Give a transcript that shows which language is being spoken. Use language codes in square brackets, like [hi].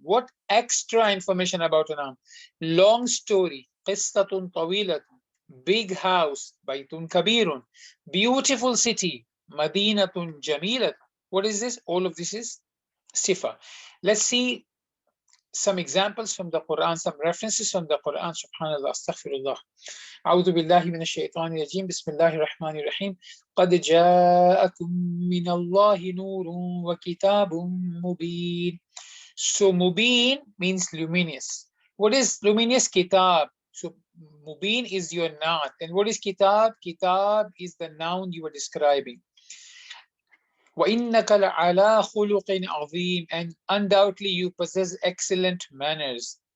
[en] What extra information about a noun? Long story, qissatun tawilatun, big house, baytun kabirun, beautiful city, madinatun jamilatun. What is this? All of this is sifa. Let's see some examples from the Quran, some references from the Quran. Subhanallah, astaghfirullah. [ar] أعوذ بالله من الشيطان الرجيم بسم الله الرحمن الرحيم قد جاءكم من الله نور وكتاب مبين. [en] So mubin means luminous. What is luminous? Kitab. So mubin is your naat. And what is kitab? Kitab is the noun you are describing. [ar] وَإِنَّكَ لَعَلَى خُلُقٍ عَظِيمٍ, [en] and undoubtedly you possess excellent manners.